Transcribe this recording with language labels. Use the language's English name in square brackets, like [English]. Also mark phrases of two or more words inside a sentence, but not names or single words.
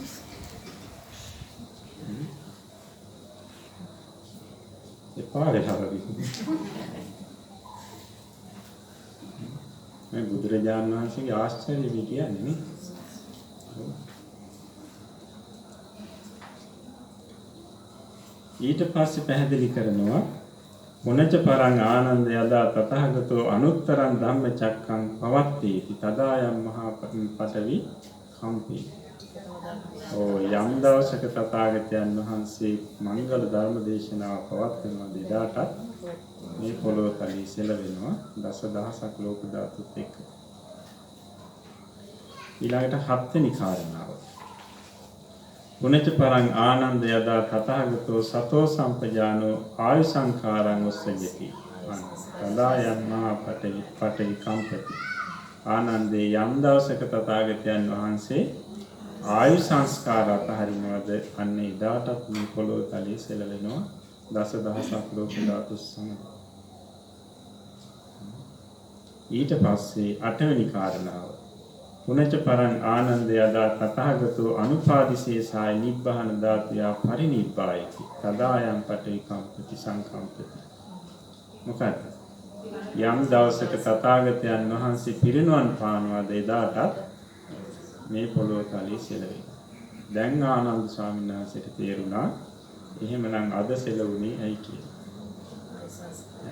[Sinhala] එපා වෙලා මේ බුදුරජාණන් වහන්සේගේ ආශ්චර්ය කියන්නේ නේ. ඊට පස්සේ පැහැදිලි කරනවා [Pali] මොනච පරං ආනන්ද යදා තථාගතෝ අනුත්තරං ධම්මචක්කං පවත්තේති තදායම් මහා පඨවි කම්පේ. [Sinhala] යම් දවසක තථාගතයන් වහන්සේ මංගල ධර්ම දේශනාව පවත්වන දෙදාටත් මේ පොළොව තලයේ සෙලවෙනවා දස දහසක් ලෝක ධාතුත් එක්ක. ඊළඟට හත්වෙනි කාරණාව. [Pali] පුනච්ච පරං ආනන්ද යදා තථාගතෝ සතෝ සම්පජානෝ ආයු සංඛාරං උස්සජති. තදායම් මහා පඨවි කම්පති. [Sinhala] ආනන්දේ යම් දවසක තථාගතයන් වහන්සේ ආයු සංස්කාර අතහරිනවද අන්න එදාටත් මේ පොළොව තලයේ සෙලවෙනවා දස දහසක් ලෝක ධාතු සමග. ඊට පස්සේ අටවෙනි කාරණාව. [Pali] පුනච්ච පරං ආනන්ද යදා තථාගතෝ අනුපාදිශේෂාය නිබ්බහන ධාතුයා පරිනිබ්බායති තදායම් පඨවි කම්පති සංකම්පති. [Sinhala] මොකද යම් දවසක තථාගතයන් වහන්සේ පිරිනුවන් පානවාද එදාටත් මේ පොළොව තලයේ සෙලවෙනවා. දැන් ආනන්ද ස්වාමීන් වහන්සේට තේරුණා එහෙමනම් අද සෙලවුනේ ඇයි කියලා.